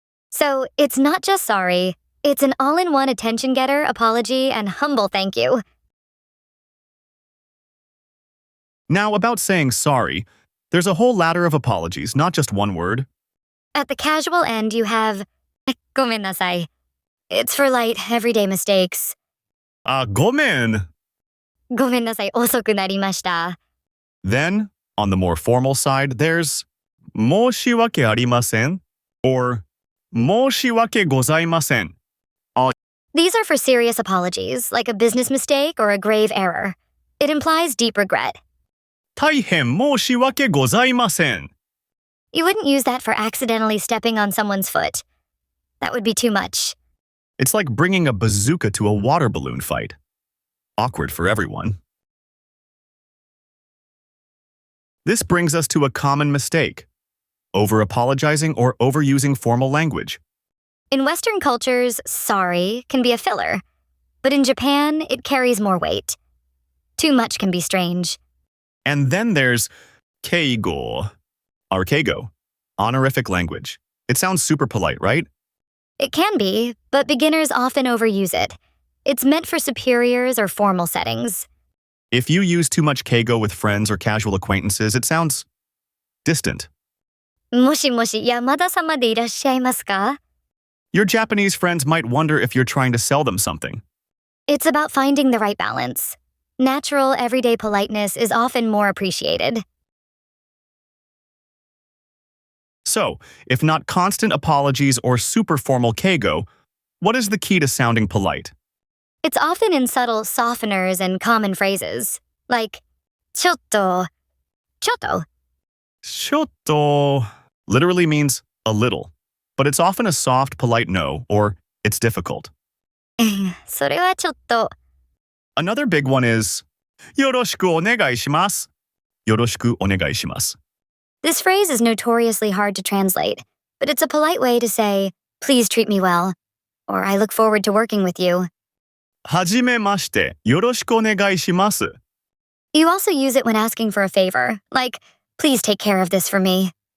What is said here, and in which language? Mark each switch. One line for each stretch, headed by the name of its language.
English: So it's not just sorry, it's an all-in-one attention getter, apology, and humble thank you. Now, about saying sorry, there's a whole ladder of apologies, not just one word. At the casual end, you have ごめんなさい. It's for light, everyday mistakes.
Japanese: ごめん. ごめんなさい、遅くなりました.
English: Then, on the more formal side, there's 申し訳ありません or 申し訳ございません. These are for serious apologies, like a business mistake or a grave error. It implies deep regret.
Japanese: 大変申し訳ございません.
English: You wouldn't use that for accidentally stepping on someone's foot. That would be too much. It's like bringing a bazooka to a water balloon fight. Awkward for everyone. This brings us to a common mistake: over-apologizing or overusing formal language. In Western cultures, sorry can be a filler. But in Japan, it carries more weight. Too much can be strange. And then there's keigo, or keigo, honorific language. It sounds super polite, right? It can be, but beginners often overuse it. It's meant for superiors or formal settings. If you use too much keigo with friends or casual acquaintances, it sounds distant.
Japanese: もしもし、山田様でいらっしゃいますか?
English: Your Japanese friends might wonder if you're trying to sell them something. It's about finding the right balance. Natural, everyday politeness is often more appreciated. So, if not constant apologies or super formal keigo, what is the key to sounding polite? It's often in subtle softeners and common phrases, like ちょっと. Shotto literally means a little, but it's often a soft, polite no, or it's difficult.
Japanese: それはちょっと.
English: Another big one is よろしくお願いします.
Japanese: よろしくお願いします.
English: This phrase is notoriously hard to translate, but it's a polite way to say, please treat me well, or I look forward to working with you.
Japanese: はじめまして、よろしくお願いします.
English: You also use it when asking for a favor, like, please take care of this for me.